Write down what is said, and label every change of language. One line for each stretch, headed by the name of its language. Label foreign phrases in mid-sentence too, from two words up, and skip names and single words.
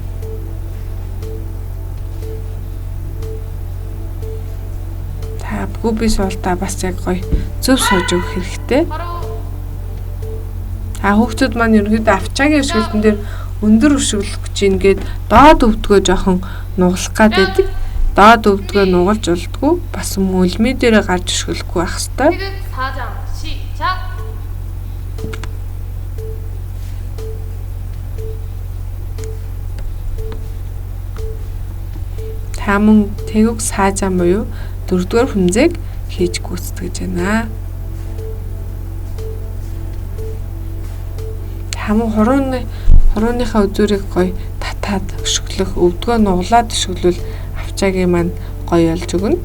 Mongolian: Та бүби суултаа бас яг гоё зөв сууж өгөх хэрэгтэй.
Korean: 바로
Mongolian: Хүүхдүүд маань ерөнхийдөө авчаагийн өшгөлтөн дээр өндөр өшгөлөх гэж ингээд доод өвдгөө жоохон нугалах гад байдаг. Доод өвдгөө нугалж болдгоо бас өлмий дээрээ гарч өшгөлөхгүй байх хэвээр.
Korean: 태극 4장 시작.
Mongolian: Таман
Korean: 태극 사장
Mongolian: буюу 4-р хүнзэг хийж гүйцэтгэж байна. Таман хурууныхаа үзүүрийг гоё татаад өшгөлөх, өвдгөө нуглаад өшгөлвөл авчаагийн маань гоё олж өгнө.